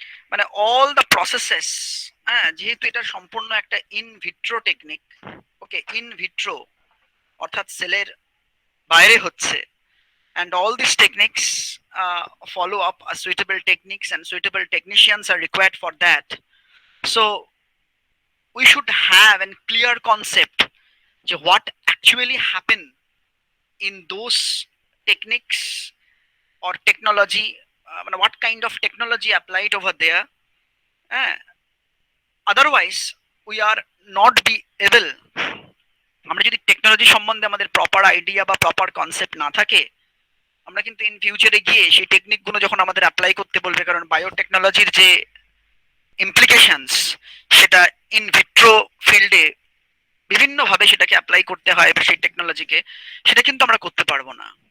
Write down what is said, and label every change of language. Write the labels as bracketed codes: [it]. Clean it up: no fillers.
[en] মানে all the processes, হ্যাঁ, [bn] যেহেতু এটা সম্পূর্ণ একটা in vitro technique, [en] okay, in vitro [bn] অর্থাৎ সেলের বাইরে হচ্ছে, [en] and all these techniques follow up a suitable techniques and suitable technicians are required for that. So we should have a clear concept যে what actually happen in those techniques or technology, what kind of technology applied over there. Otherwise we are not be able, [bn] আমরা যদি technology সম্বন্ধে আমাদের proper idea বা proper concept না থাকে, আমরা কিন্তু ইন ফিউচারে গিয়ে সেই টেকনিকগুলো যখন আমাদের অ্যাপ্লাই করতে বলবে, কারণ বায়োটেকনোলজির যে ইমপ্লিকেশনস, সেটা ইন ভিট্রো ফিল্ডে বিভিন্নভাবে সেটাকে অ্যাপ্লাই করতে হয় সেই টেকনোলজিকে, সেটা কিন্তু আমরা করতে পারবো না।